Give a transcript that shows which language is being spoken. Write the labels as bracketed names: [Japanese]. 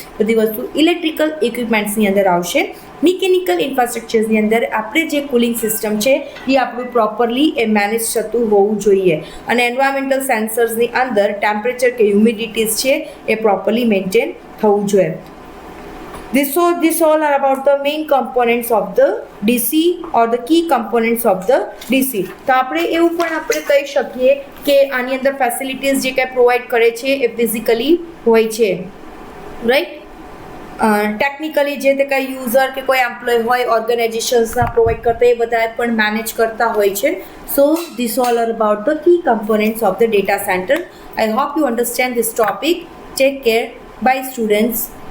[Gujarati] બધી વસ્તુ ઇલેક્ટ્રિકલ ઇક્વિપમેન્ટ્સની અંદર આવશે. મિકેનિકલ ઇન્ફ્રાસ્ટ્રક્ચર્સની અંદર આપણે જે કુલિંગ સિસ્ટમ છે એ આપણું પ્રોપરલી એ મેનેજ થતું હોવું જોઈએ. અને એન્વાયરમેન્ટલ સેન્સર્સની અંદર ટેમ્પરેચર કે હ્યુમિડિટીઝ છે એ પ્રોપરલી મેન્ટેન થવું જોઈએ. [English] This all are about the main components of the DC or the key components of the DC. [Gujarati] તો આપણે એવું પણ આપણે કહી શકીએ કે આની અંદર ફેસિલિટીઝ જે કંઈ પ્રોવાઈડ કરે છે એ ફિઝિકલી હોય છે, રાઈટ. ટેકનિકલી જે તે કંઈ યુઝર કે કોઈ એમ્પ્લોય હોય ઓર્ગેનાઇઝેશન્સના પ્રોવાઈડ કરતા એ બધા પણ મેનેજ કરતા હોય છે. [English] So this all are about the key components of the data center. I hope you understand this topic. Take care. Bye students.